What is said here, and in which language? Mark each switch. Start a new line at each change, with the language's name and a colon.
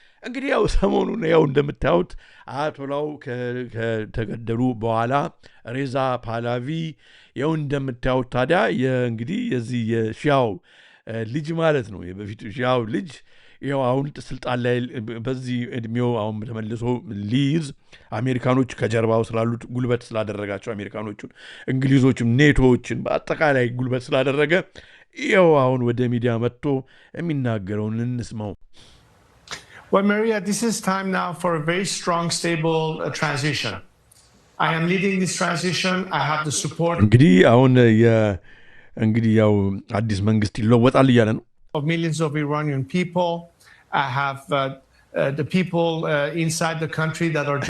Amharic: እንግዲህ ያው ሰሞኑን ያው እንደምታዩት አያቶላው ከተገደሉ በኋላ ሬዛ ፓህላቪ ያው እንደምታዩት ታዲያ እንግዲህ የዚህ የሺያው ልጅ ማለት ነው የበፊቱ ሺያው ልጅ ያው አሁን ስልጣን ላይ በዚህ እድሜው አሁን ተመልሶ ሊይዝ አሜሪካኖች ከጀርባው ስላሉት ጉልበት ስላደረጋቸው አሜሪካኖቹን እንግሊዞችም ኔቶዎችን በአጠቃላይ ጉልበት ስላደረገ ያው አሁን ወደ ሚዲያ መጥቶ የሚናገረውን እንስማው።
English: Well, Maria, this is time now for a very strong, stable transition. I am leading this transition. I have the support
Amharic: እንግዲህ አሁን እንግዲህ ያው አዲስ መንግስት ይለወጣል እያለ ነው
English: of millions of Iranian people. I have the people inside the country that are